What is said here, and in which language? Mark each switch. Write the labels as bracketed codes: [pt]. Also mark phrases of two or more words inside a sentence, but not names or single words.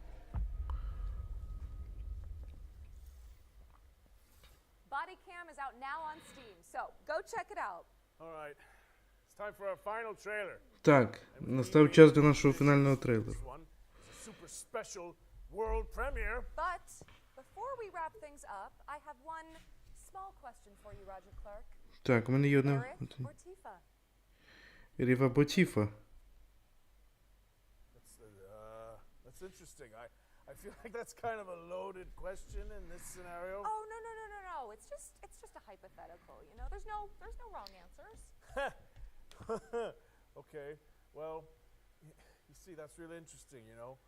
[en] Bodycam is out now on Steam, so go check it out. All right. It's time for our final trailer. [uk] Так, настав час для нашого фінального трейлеру. [en] This one is a super special world premiere. But before we wrap things up, I have one small question for you, Roger Clark. [uk] Так, у мене є одне... [en] Eric or Tifa? [uk] Ріва або Тіфа. [en] That's interesting. I feel like that's kind of a loaded question in this scenario. Oh, no. It's just a hypothetical, you know? There's no wrong answers. Okay. Well, you see, that's really interesting, you know?